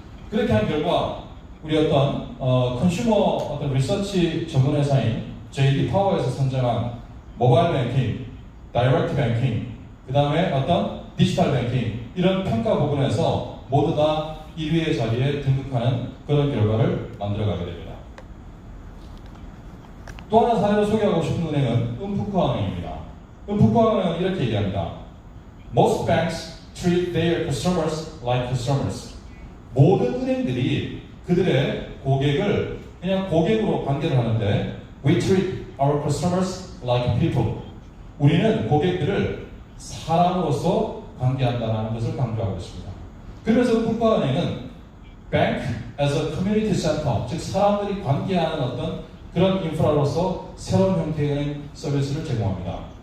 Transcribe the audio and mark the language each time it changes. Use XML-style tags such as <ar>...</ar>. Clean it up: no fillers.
<ko>그렇게 한 결과 우리 컨슈머 리서치 전문 회사인 JD 파워에서 선정한 모바일 뱅킹, 다이렉트 뱅킹, 그 다음에 디지털 뱅킹 이런 평가 부분에서 모두 다 1위의 자리에 등극하는 그런 결과를 만들어가게 됩니다. 또 하나 사례로 소개하고 싶은 은행은 은푸크은행입니다. 은푸크은행은 이렇게 얘기합니다.</ko> <en>Most banks treat their customers like customers.</en> <ko>모든 은행들이 그들의 고객을 그냥 고객으로 관계를 하는데</ko> <en>We treat our customers like people.</en> <ko>우리는 고객들을 사람으로서 관계한다는 것을 강조하고 있습니다. 그러면서 은푸크은행은 Bank as a Community Center, 즉 사람들이 관계하는 그런 인프라로서 새로운 형태의 은행 서비스를 제공합니다.</ko>